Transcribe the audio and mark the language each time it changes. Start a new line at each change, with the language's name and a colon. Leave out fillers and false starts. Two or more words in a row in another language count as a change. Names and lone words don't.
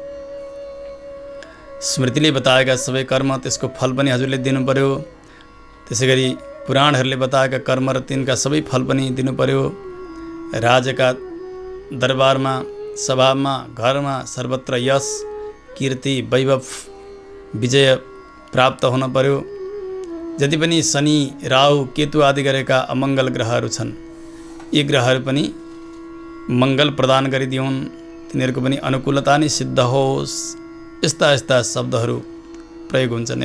Nepali: स्मृतिले बताएका सबै कर्म त्यसको फल पनि हजुरले दिनु पर्यो। त्यसै गरी पुराणहरूले बताएका कर्म र तिनका सबै फल पनि दिनु पर्यो। राजका दरबारमा सभामा घरमा सर्वत्र यश कीर्ति वैभव विजय प्राप्त हुन पर्यो। जति पनि शनि राहु केतु आदि गरेका अमङ्गल ग्रहहरू छन् यी ग्रहहरू पनि मङ्गल प्रदान गरिदिउन्, तिनीहरूको पनि अनुकूलता नै सिद्ध होस्। यस्ता यस्ता शब्दहरू प्रयोग हुन्छन्।